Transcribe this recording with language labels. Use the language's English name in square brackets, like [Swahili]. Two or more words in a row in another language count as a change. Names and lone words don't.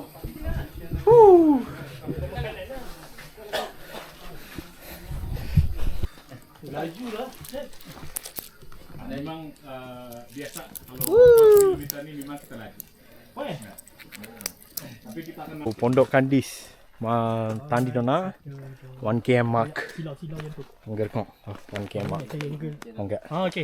[Malay] Woo. Laju lah. Memang biasa kalau kita ni memang kita laju. Tapi kita akan Pondok Kandis. [Tamil] தாண்டி டோனா 1 [English] km mark [Tamil] அங்கே இருக்கும் 1 [English] km mark [Tamil] அங்கே ஓகே